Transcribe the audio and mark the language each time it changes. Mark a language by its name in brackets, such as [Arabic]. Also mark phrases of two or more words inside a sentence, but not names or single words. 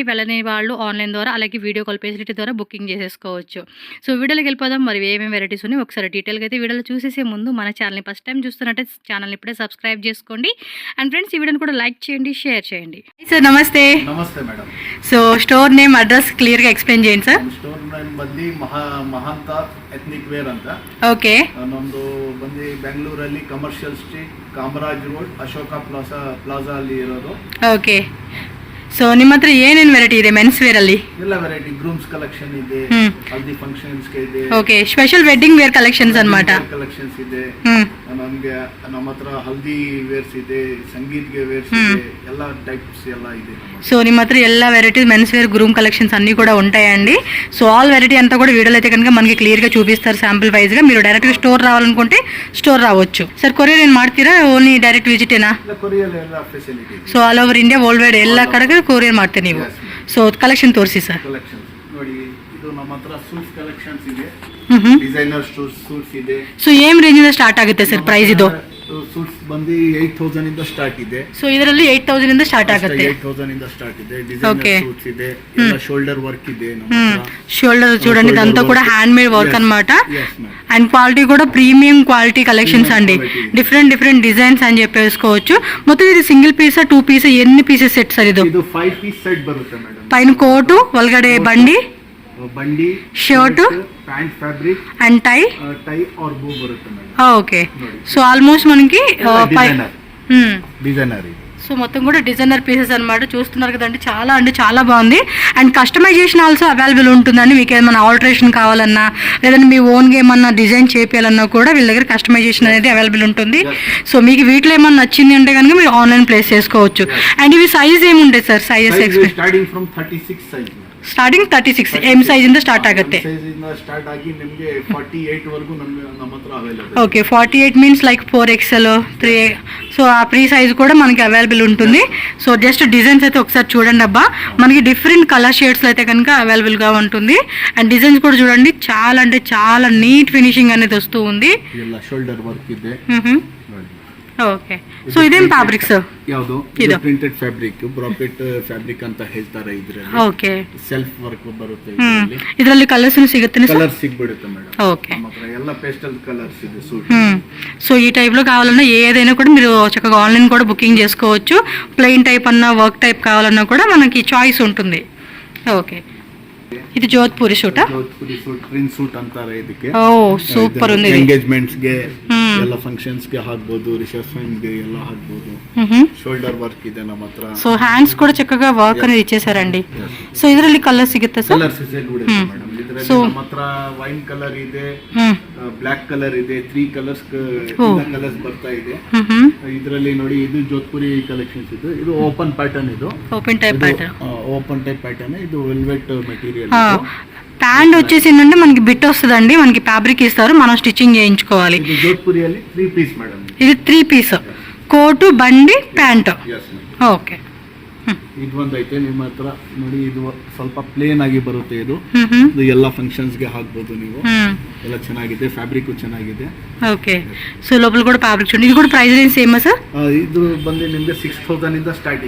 [Telugu] వెళ్ళని వాళ్ళు ఆన్లైన్ ద్వారా, అలాగే [English] video call facility [Telugu] ద్వారా బుకింగ్ చేసేసుకోవచ్చు. సో వీడియోకి వెళ్ళిపోదాం. మరి ఏమేమి వెరైటీస్ ఉన్నాయి ఒకసారి డీటెయిల్గా అయితే వీడియోలో చూసేసే ముందు మన ఛానల్ని [English] first time [Telugu] చూస్తున్నట్టే ఛానల్ని ఇప్పుడే సబ్స్క్రైబ్ చేసుకోండి. అండ్ ఫ్రెండ్స్, ఈ వీడియోని కూడా లైక్ చేయండి, షేర్ చేయండి. సార్ నమస్తే. నమస్తే మేడం. సో [English] store name, [Telugu] అడ్రస్ క్లియర్గా ఎక్స్ప్లెయిన్ చేయండి సార్. [English] store name [Kannada] ಬಂದು ಮಹಾಂತ ಎಥ್ನಿಕ್ ವೇರ್ ಅಂತ. ಓಕೆ. ನಮ್ಮದು ಬಂದು ಬೆಂಗಳೂರಲ್ಲಿ ಕಮರ್ಷಿಯಲ್ ಸ್ಟ್ರೀಟ್, ಕಾಮರಾಜ್ ರೋಡ್, ಅಶೋಕ ಪ್ಲಾಜಾ ಅಲ್ಲಿ ಇರೋದು. ಓಕೆ. ಸೊ ನಿಮ್ಮ ಹತ್ರ ಏನೇನು ವೆರೈಟಿ ಇದೆ [English] mens wear [Kannada] ಅಲ್ಲಿ? ಎಲ್ಲ [English] variety grooms collection [Kannada] ಇದೆ, ಹಲ್ದಿ ಫಂಕ್ಷನ್ಸ್ ಇದೆ. [English] ok, special wedding wear collections ಅನ್మాట. [Kannada] ಕಲೆಕ್ಷನ್ಸ್ ಇದೆ ನಮಗೆ. ನಮ್ಮ ಹತ್ರ ಹಲ್ದಿ ವೇರ್ಸ್ ಇದೆ, ಸಂಗೀತ್ಗೆ ವೇರ್ಸ್ ಇದೆ, ಎಲ್ಲ ಟೈಪ್ಸ್ ಎಲ್ಲ ಇದೆ. [Telugu] సో [Kannada] ನಿಮ್ಮ ಹತ್ರ ಎಲ್ಲ [English] varieties mens wear, groom collections [Telugu] అన్నీ కూడా ఉంటాయండి. సో [English] all variety [Telugu] అంతా కూడా వీడియోలో అయితే కనుక మనకి క్లియర్గా చూపిస్తారు శాంపుల్ వైజ్గా. మీరు డైరెక్ట్గా స్టోర్ రావాలనుకుంటే స్టోర్ రావచ్చు. [Kannada] ಸರ್ ಕೊರಿಯರ್ ಏನು ಮಾಡ್ತೀರಾ, [English] only direct [Kannada] ವಿಸಿಟೇನಾ? ಕೊರಿಯರ್ ಎಲ್ಲ ಫೆಸಿಲಿಟಿ. ಸೊ [English] all over India, world wide [Kannada] ಎಲ್ಲ ಕಡೆಗೆ ಕೊರಿಯರ್ ಮಾಡ್ತೀರಿ ನೀವು. ಸೊ ಕಲೆಕ್ಷನ್ ತೋರಿಸಿ ಸರ್. ಕಲೆಕ್ಷನ್ ನೋಡಿ, ಇದು ನಮ್ಮ ಹತ್ರ [English] suits collections [Kannada] ಇದೆ, [English] designer suits [Kannada] ಇದೆ. ಸೊ ಏನ್ ರೇಂಜ್ ಇಂದ ಸ್ಟಾರ್ಟ್ ಆಗುತ್ತೆ ಸರ್ ಪ್ರೈಸ್ ಇದು? ಸೂಟ್ಸ್ ಬಂದು 8000 ಇಂದ ಸ್ಟಾರ್ಟ್ ಇದೆ. ಸೊ ಇದರಲ್ಲಿ 8000 ಇಂದ ಸ್ಟಾರ್ಟ್ ಆಗುತ್ತೆ. 8000 ಇಂದ ಸ್ಟಾರ್ಟ್ ಇದೆ. [English] designer suits [Kannada] ಇದೆ, ಎಲ್ಲ [English] shoulder work [Kannada] ಇದೆ ನಮ್ಮ ಹತ್ರ. [Telugu] షోల్డర్ చూడండి, ఇదంతా కూడా [English] hand made work [Telugu] అన్నమాట. అండ్ క్వాలిటీ కూడా [English] premium quality collections [Telugu] అండి. [English] different designs [Telugu] అని చెప్పేసుకోవచ్చు. మొత్తం ఇది [English] single piece, [Telugu] 2 పీస్, ఎన్ని [English] pieces set [Telugu] సార్ ఇది? 5 [English] piece set [Telugu] బರುತ್ತೆ మేడం. పైన కోటు, ఒల్గడే బండి, [Kannada] ಶರ್ಟ್, [English] pant fabric and tie [Kannada] ಆರ್ ಬೂ ಬರುತ್ತೆ ಮೇಡಮ್. [Telugu] ఓకే. సో ఆల్మోస్ట్ మనకి డిజైనర్. సో మొత్తం కూడా [English] designer pieces [Telugu] అన్నమాట. చూస్తున్నారు కదండి, చాలా అంటే చాలా బాగుంది. అండ్ [English] customization also available [Telugu] ఉంటుందండి. మీకు ఏమైనా ఆల్టరేషన్ కావాలన్నా, లేదంటే మీ ఓన్గా ఏమన్నా డిజైన్ చేయాలన్నా కూడా వీళ్ళ దగ్గర కస్టమైజేషన్ అనేది అవైలబుల్ ఉంటుంది. సో మీకు వీటిలో ఏమన్నా నచ్చింది అంటే కనుక మీరు ఆన్లైన్ ప్లేస్ చేసుకోవచ్చు. అండ్ ఇవి సైజ్ ఏముంటాయి సార్? సైజెస్ [English] starting from 36 size. [Kannada] ಸ್ಟಾರ್ಟಿಂಗ್ 36 ಎಂ ಸೈಜ್ ಇಂದ ಸ್ಟಾರ್ಟ್ ಆಗುತ್ತೆ. ಸ್ಟಾರ್ಟ್ ಆಗಿ ನಿಮಗೆ 48 ವರೆಗೂ ನಮ್ಮ ಹತ್ರ ಅವೈಲಬಲ್. [Telugu] ఓకే, 48 [English] means like [Telugu] 4XL, 3. సో ఆ [English] free size [Telugu] కూడా మనకి అవైలబుల్ ఉంటుంది. సో జస్ట్ డిజైన్స్ అయితే ఒకసారి చూడండి అబ్బా, మనకి [English] different colour shades [Telugu] అయితే కనుక అవైలబుల్గా ఉంటుంది. అండ్ డిజైన్స్ కూడా చూడండి, చాలా అంటే చాలా [English] neat finishing [Telugu] అనేది వస్తూ ఉంది. [English] shoulder work [Kannada] ಇದೆ. ಓಕೆ. ಸೊ ಇದೇನ್ ಫ್ಯಾಬ್ರಿಕ್ ಸರ್? ಯಾವುದು? ಇದು [English] printed fabric, bracket fabric [Kannada] ಅಂತ ಹೇಳ್ತಾರೆ ಇದರಲ್ಲಿ. ಓಕೆ. [English] self work [Kannada] ಬರುತ್ತೆ ಇದರಲ್ಲಿ ಕಲರ್ಸ್ ಸಿಗುತ್ತೆ ಸರ್? ಕಲರ್ ಸಿಗ್ಬಿಡುತ್ತೆ ಮೇಡಮ್. [Telugu] ఓకే. [Kannada] ನಮ್ಮತ್ರ ಎಲ್ಲ [English] pastel colours [Kannada] ಇದೆ సూట్. [Telugu] సో ఈ టైప్లో కావాలన్నా ఏదైనా కూడా మీరు చక్కగా ఆన్లైన్ కూడా బుకింగ్ చేసుకోవచ్చు. [English] plain type [Telugu] అన్నా, [English] work type [Telugu] కావాలన్నా కూడా మనకి చాయిస్ ఉంటుంది. ఓకే. ఇది జోధ్పూరి సూటా? [Kannada] ಜೋಧ್ಪುರಿ ಸೂಟ್, [English] prince suit [Kannada] ಅಂತಾರೆ ಇದಕ್ಕೆ. [Telugu] ఓ సూపర్ ఉంది. [Kannada] ಎಂಗೇಜ್ಮೆಂಟ್ಸ್ ಗೆ, ಎಲ್ಲ ಫಂಕ್ಷನ್ಸ್ ಗೆ ಹಾಕಬಹುದು, ರಿಸೆಪ್ಷನ್ ಗೆ ಎಲ್ಲ ಹಾಕಬಹುದು. [English] shoulder work [Kannada] ಇದೆ ನಮ್ಮ ಹತ್ರ. [Telugu] సో హ్యాండ్స్ కూడా చక్కగా వర్క్ అనేది ఇచ్చేసారండి. [Kannada] సో ಇದರಲ್ಲಿ ಕಲರ್ ಸಿಗುತ್ತೆ ಸರ್? ಕಲರ್ಸ್ ಇದೆ ಮೇಡಮ್. ಇದರಲ್ಲಿ ನಮ್ಮ ಹತ್ರ [English] wine colour [Kannada] ಇದೆ, [English] black colour [Kannada] ಇದೆ, 3 ಕಲರ್ಸ್ ಬರ್ತಾ ಇದೆ. ಇದರಲ್ಲಿ ನೋಡಿ, ಇದು ಜೋಧ್ಪುರಿ ಕಲೆಕ್ಷನ್ಸ್ ಇದೆ. ಇದು [English] open pattern, [Kannada] ಇದು [English] open type pattern. open type pattern. ఇది velvet material. [Telugu] ప్యాంట్ వచ్చేసి ఏంటంటే మనకి బిట్ వస్తుందండి, మనకి ఫ్యాబ్రిక్ ఇస్తారు, మనం స్టిచ్చింగ్ చేయించుకోవాలి. జోధ్పూరి 3 పీస్ మేడం. ఇది 3 పీస్. [Kannada] ಕೋಟು ಬಂಡಿ ಪ್ಯಾಂಟು. ಎಸ್ ಮೇಡಮ್. ಓಕೆ. ಇದು ಒಂದೈತೆ ನಿಮ್ಮ ಹತ್ರ ನೋಡಿ, ಇದು ಸ್ವಲ್ಪ ಪ್ಲೇನ್ ಆಗಿ ಬರುತ್ತೆ. ಇದು ಎಲ್ಲ ಫಂಕ್ಷನ್ಸ್ಗೆ ಹಾಕ್ಬೋದು ನೀವು. ಎಲ್ಲ ಚೆನ್ನಾಗಿದೆ, ಫ್ಯಾಬ್ರಿಕ್ ಚೆನ್ನಾಗಿದೆ. [English] ok. so [Telugu] లోపల కూడా ఫ్యాబ్రిక్ చూడండి. ఇది కూడా [English] price range same [Telugu] సార్? [Kannada] ಇದು ಬಂದು ನಿಮಗೆ 6000 ఇంದ స్టార్టింగ్.